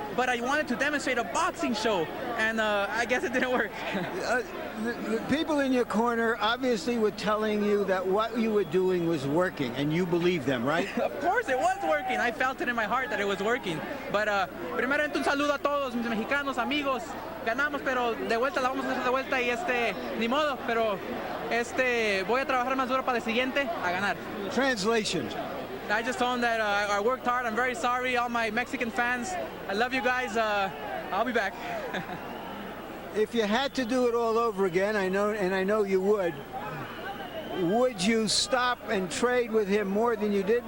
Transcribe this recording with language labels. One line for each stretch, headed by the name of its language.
English: But I wanted to demonstrate a boxing show, and I guess it didn't work. The people in your corner obviously were telling you that what you were doing was working, and you believe them, right? Of course it was working. I felt it in my heart that it was working.
Spanish: But primeramente un saludo a todos mis mexicanos, amigos. Ganamos, pero de vuelta la vamos a hacer de vuelta y ni modo, pero voy a trabajar más duro para el siguiente a ganar.
English: Translation. I just told them that I worked hard. I'm very sorry, all my Mexican fans. I love you guys. I'll be back. If you had to do it all over again, I know you would you stop and trade with him more than you did?